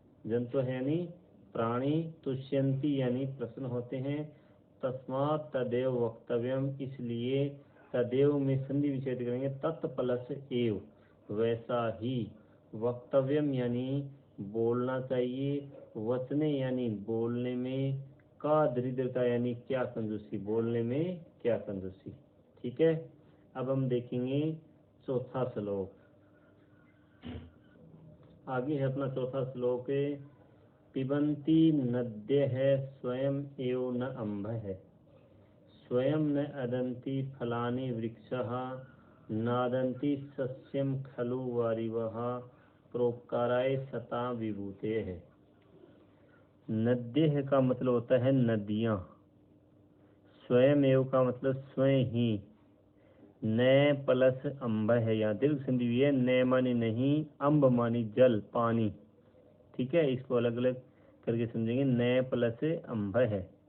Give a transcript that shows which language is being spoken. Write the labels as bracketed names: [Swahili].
[Hindi] जंतु है यानी प्राणी, तुष्यन्ति यानी प्रसन्न होते हैं, [Sanskrit] तस्मात् तदेव वक्तव्यम [Hindi] इसलिए, तदेव में संधि विच्छेद करेंगे, तत् प्लस एव वैसा ही, वक्तव्यम यानी बोलना चाहिए, वचने यानी बोलने में, का दरिद्रता यानी क्या कंजूसी, बोलने में क्या कंजूसी। ठीक है, अब हम देखेंगे चौथा श्लोक। आगे है अपना चौथा श्लोक। [Sanskrit] पिबन्ति नद्यः स्वयं एव न अम्भः स्वयं न अदन्ति फलानि वृक्षः नादन्ति सस्यं खलु वारिवः प्रोपकाराय सता विभूतेः। [Hindi] नद्यः का मतलब होता है नदियाँ। स्वयं एव का मतलब स्वयं ही। न प्लस अम्ब है, यहाँ दीर्घ संधि हुई है। न मानी नहीं, अम्ब मानी जल, पानी। ठीक है, इसको अलग अलग करके समझेंगे। न प्लस अम्ब है।